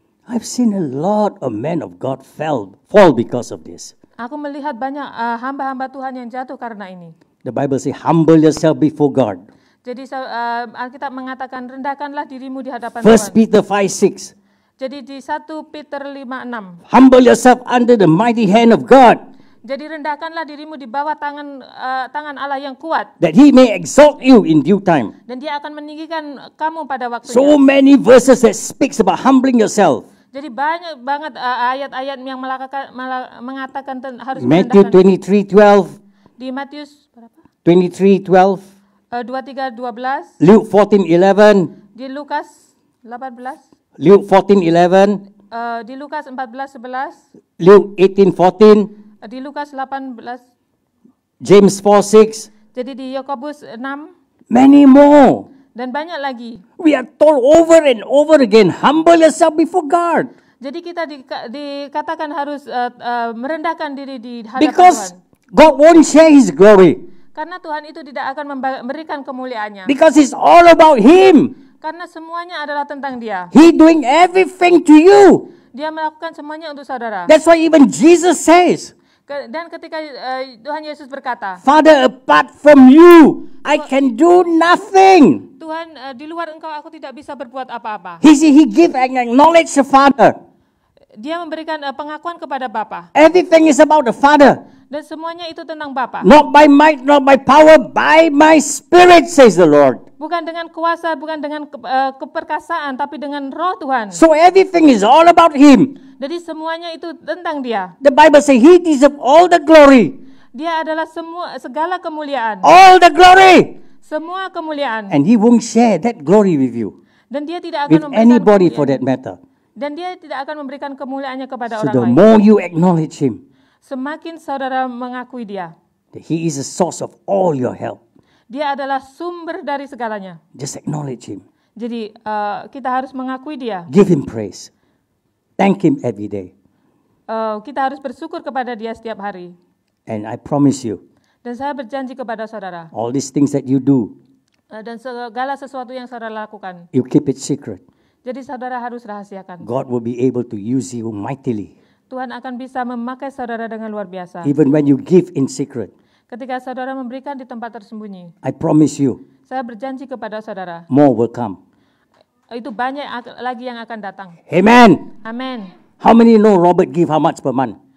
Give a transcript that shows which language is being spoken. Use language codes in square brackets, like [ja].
[en] I've seen a lot of men of God fall because of this. [id] Aku melihat banyak hamba-hamba Tuhan yang jatuh karena ini. [en] The Bible says, humble yourself before God. [id] Jadi Alkitab mengatakan rendahkanlah dirimu di hadapan [en] 1 [id] Tuhan. [en] Peter 5:6. [id] Jadi di 1 Peter 5:6. [en] Humble yourself under the mighty hand of God. [id] Jadi rendahkanlah dirimu di bawah tangan Allah yang kuat, [en] that he may exalt you in due time. [id] dan Dia akan meninggikan kamu pada waktunya. [en] So many verses that speaks about humbling yourself. [id] Jadi banyak banget ayat-ayat yang mengatakan harus [en] Matthew [id] merendahkan. [en] 23:12, [id] Di Matius berapa? [en] 23:12, 23:12, Luke 14:11, [id] di Lukas 18, [en] Luke 14:11, [id] di Lukas 14:11, [en] Luke 18:14, [id] di Lukas 18, [en] James 4:6, [id] jadi di Yakobus 6, [en] many more. [id] dan banyak lagi. [en] We are told over and over again, humble yourself before God. [id] Jadi kita dikatakan harus merendahkan diri di hadapan [en] Because [id] Tuhan. [en] God won't share his glory. [id] Karena Tuhan itu tidak akan memberikan kemuliaannya. [en] Because it's all about him. [id] Karena semuanya adalah tentang Dia. [en] He doing everything to you. [id] Dia melakukan semuanya untuk saudara. [en] That's why even Jesus says, [id] Dan ketika Tuhan Yesus berkata, [en] Father, apart from you, I can do nothing. [id] Tuhan, di luar Engkau aku tidak bisa berbuat apa-apa. [en] He give and acknowledge the Father. [id] Dia memberikan pengakuan kepada Bapa. [en] Everything is about the Father. [id] Dan semuanya itu tentang Bapa. [en] Not by might, not by power, by my spirit, says the Lord. [id] Bukan dengan kuasa, bukan dengan keperkasaan, tapi dengan roh Tuhan. [en] So everything is all about him. [id] Jadi semuanya itu tentang Dia. [en] The Bible says he deserves all the glory. [id] Dia adalah segala kemuliaan. [en] All the glory. [id] Semua kemuliaan. [en] And he won't share that glory with you. [id] Dan Dia tidak [en] With [id] akan memberikan [en] anybody for [id] kemuliaan. [en] that matter. [id] Dan Dia tidak akan memberikan kemuliaannya kepada [en] So [id] orang [en] the [id] lain. [en] more you acknowledge him, [id] Semakin saudara mengakui Dia. [en] that he is the source of all your help. [id] Dia adalah sumber dari segalanya. [en] Just acknowledge him. [id] Jadi kita harus mengakui Dia. [en] Give him praise. Thank him every day. [id] Kita harus bersyukur kepada Dia setiap hari. [en] And I promise you, [id] Dan saya berjanji kepada saudara, [en] all these things that you do, [id] dan segala sesuatu yang saudara lakukan, [en] you keep it secret. [id] jadi saudara harus rahasiakan. [en] God will be able to use you mightily. [id] Tuhan akan bisa memakai saudara dengan luar biasa. [en] Even when you give in secret, [id] Ketika saudara memberikan di tempat tersembunyi, [en] I promise you, [id] saya berjanji kepada saudara, [en] more will come. [id] itu banyak lagi yang akan datang. [en] Amen. [id] Amin. [en] How many know Robert give how much per month?